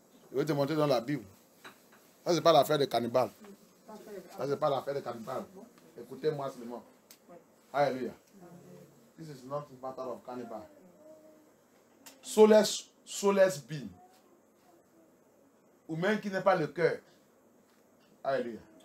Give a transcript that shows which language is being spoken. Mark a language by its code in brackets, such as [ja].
[fr] Je vais te montrer dans la Bible. Ça, c'est pas l'affaire de cannibale. Ça, c'est pas l'affaire de cannibale. Écoutez-moi seulement. Alléluia. [en] This is not a matter of cannibal. Soulless being. [fr] Ou même qui n'est pas le cœur. Alléluia.